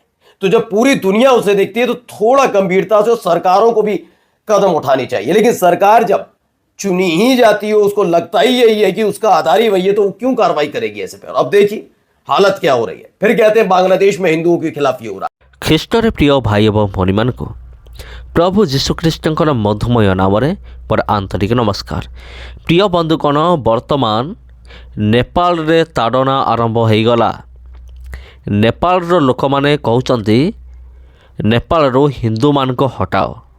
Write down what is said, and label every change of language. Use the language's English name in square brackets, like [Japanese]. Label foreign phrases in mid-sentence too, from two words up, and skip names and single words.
[Hindi] तो जब पूरी दुनिया उसे देखती है तो थोड़ा गंभीरता से सरकारों को भी कदम उठाने चाहिए। लेकिन सरकार जब चुनी ही जाती है, उसको लगता ही यही है कि उसका आधार ही वही है, तो वो क्यों कार्रवाई करेगी ऐसे पर? अब देखिए हालत क्या हो रही है। फिर कहते हैं बांग्लादेश में हिंदुओं के खिलाफ ये हो रहा है। [Odia] ଖ୍ରୀଷ୍ଟରେ ପ୍ରିୟ ଭାଇ ଏବଂ ଭଉଣୀମାନଙ୍କୁ ପ୍ରଭୁ ଯୀଶୁଖ୍ରୀଷ୍ଟଙ୍କର ମଧୁମୟ ନାମରେ ମୋର ଆନ୍ତରିକ ନମସ୍କାର। ପ୍ରିୟ ବନ୍ଧୁଗଣ, ବର୍ତ୍ତମାନ ନେପାଳରେ ତାଡ଼ନା ଆରମ୍ଭ ହୋଇଗଲା। ନେପାଳର ଲୋକମାନେ କହୁଛନ୍ତି ନେପାଳରୁ ହିନ୍ଦୁମାନଙ୍କୁ ହଟାଅ।